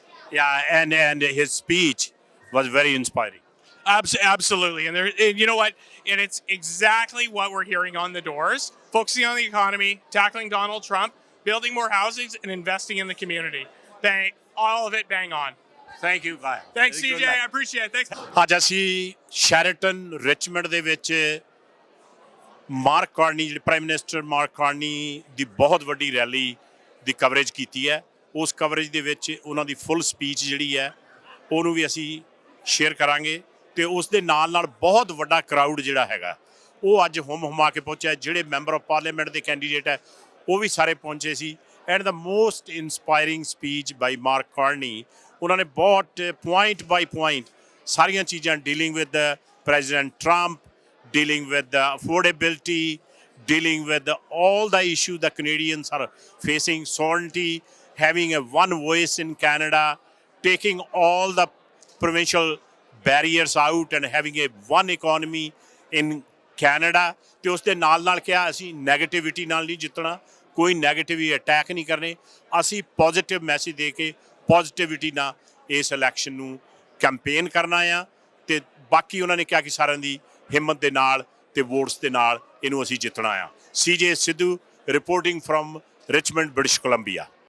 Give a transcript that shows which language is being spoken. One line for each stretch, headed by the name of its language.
English: Yeah, and his speech was very inspiring. Absolutely. And you know what? And it's exactly what we're hearing on the doors. Focusing on the economy, tackling Donald Trump, building more housings, and investing in the community. All of it bang on. Thank you, Kyle. Thanks, CJ. I appreciate it. Thanks.
Punjabi: ਅੱਜ ਅਸੀਂ ਸ਼ੈਰਟਨ Richmond ਦੇ ਵਿੱਚ mark Carney ਜਿਹੜੇ prime minister mark Carney ਦੀ ਬਹੁਤ ਵੱਡੀ rally ਦੀ coverage ਕੀਤੀ ਹੈ। ਉਸ ਕਵਰੇਜ ਦੇ ਵਿੱਚ ਉਹਨਾਂ ਦੀ ਫੁੱਲ ਸਪੀਚ ਜਿਹੜੀ ਹੈ ਉਹਨੂੰ ਵੀ ਅਸੀਂ ਸ਼ੇਅਰ ਕਰਾਂਗੇ ਤੇ ਉਸ ਦੇ ਨਾਲ ਨਾਲ ਬਹੁਤ ਵੱਡਾ ਕਰਾਊਡ ਜਿਹੜਾ ਹੈਗਾ ਉਹ ਅੱਜ ਹੁਮਾ ਕੇ ਪਹੁੰਚਿਆ। ਜਿਹੜੇ ਮੈਂਬਰ ਆਫ ਪਾਰਲੀਮੈਂਟ ਦੇ ਕੈਂਡੀਡੇਟ ਹੈ ਉਹ ਵੀ ਸਾਰੇ ਪਹੁੰਚੇ ਸੀ।
English: And the most inspiring speech by Mark Carney.
Punjabi: ਉਹਨਾਂ ਨੇ ਬਹੁਤ
English: point by point
Punjabi: ਸਾਰੀਆਂ ਚੀਜ਼ਾਂ
English: Dealing with President Trump, dealing with the affordability, dealing with all the issues the Canadians are facing, sovereignty, having a one voice in Canada, taking all the provincial barriers out and having a one economy in Canada.
Punjabi: ਤੇ ਉਸ ਦੇ ਨਾਲ ਕਿਹਾ ਅਸੀਂ negativity ਨਾਲ ਨਹੀਂ ਜਿੱਤਣਾ, ਕੋਈ ਨੈਗੇਟਿਵ ਅਟੈਕ ਨਹੀਂ ਕਰਨੇ, ਅਸੀਂ ਪੋਜ਼ਿਟਿਵ ਮੈਸੇਜ ਦੇ ਕੇ ਪੋਜ਼ਿਟਿਵਿਟੀ ਨਾਲ ਇਸ ਇਲੈਕਸ਼ਨ ਨੂੰ ਕੈਂਪੇਨ ਕਰਨਾ ਆ। ਤੇ ਬਾਕੀ ਉਹਨਾਂ ਨੇ ਕਿਹਾ ਕਿ ਸਾਰਿਆਂ ਦੀ ਹਿੰਮਤ ਦੇ ਨਾਲ ਤੇ ਵੋਟਸ ਦੇ ਨਾਲ ਇਹਨੂੰ ਅਸੀਂ ਜਿੱਤਣਾ ਆ। CJ Sidhu
English: reporting from
Punjabi: Richmond, British Columbia.